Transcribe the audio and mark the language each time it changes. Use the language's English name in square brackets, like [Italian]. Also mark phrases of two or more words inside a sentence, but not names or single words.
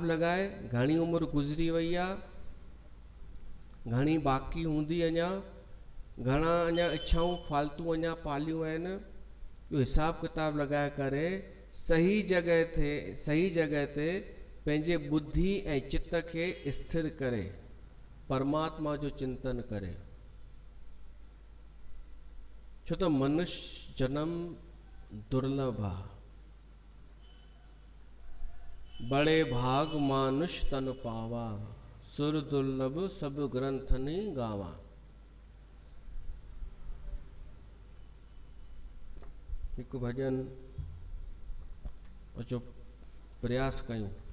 [Sindhi] लॻाए, घणी उमिरि गुज़री वई आहे, घणी बाक़ी हूंदी, अञा घणा अञा इच्छाऊं फालतू अञा पालियूं आहिनि, इहो हिसाब किताब लॻाए करे सही जॻह ते पंहिंजे बुद्धि ऐं चित्त खे स्थिर करे परमात्मा जो चिंतन करे। छो त मनुष्य जन्म दुर्लभ आहे। [Awadhi] बड़े भाग मानुष तन पावा, सुर दुर्लभ सब ग्रंथनि गावा। [Sindhi] हिकु भजन अचो प्रयास कयूं।